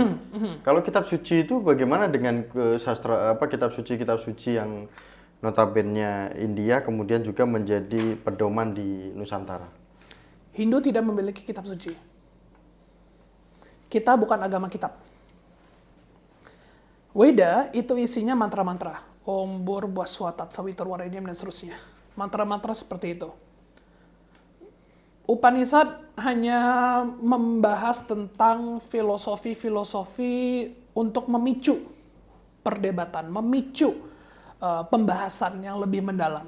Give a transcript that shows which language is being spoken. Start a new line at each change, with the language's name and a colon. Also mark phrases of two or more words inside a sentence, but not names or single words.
Indonesian: Kalau kitab suci itu bagaimana dengan kitab suci yang notabene India kemudian juga menjadi pedoman di Nusantara? Hindu tidak memiliki kitab suci. Kita bukan agama kitab. Weda itu isinya mantra-mantra.
Sanskrit: ॐ भूर्वस्वतत् सवितुर्वरेण्यम्
Indonesian: dan seterusnya. Mantra-mantra seperti itu. Upanishad hanya membahas tentang filosofi-filosofi untuk memicu perdebatan, memicu pembahasan yang lebih mendalam.